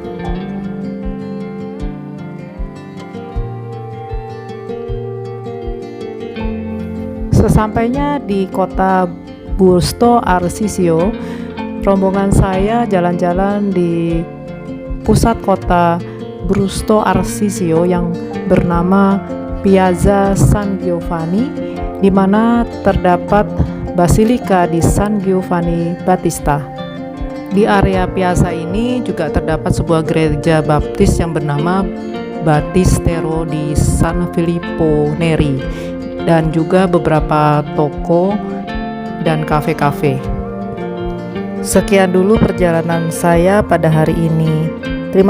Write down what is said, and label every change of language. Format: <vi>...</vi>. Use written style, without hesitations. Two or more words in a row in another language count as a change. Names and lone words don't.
<id>Sesampainya di kota Busto Arsizio, rombongan saya jalan-jalan di pusat kota Busto Arsizio yang bernama Piazza San Giovanni, di mana terdapat Basilika di San Giovanni Battista. Di area piazza ini juga terdapat sebuah gereja baptis yang bernama Battistero di San Filippo Neri, dan juga beberapa toko dan kafe-kafe. Sekian dulu perjalanan saya pada hari ini.</id>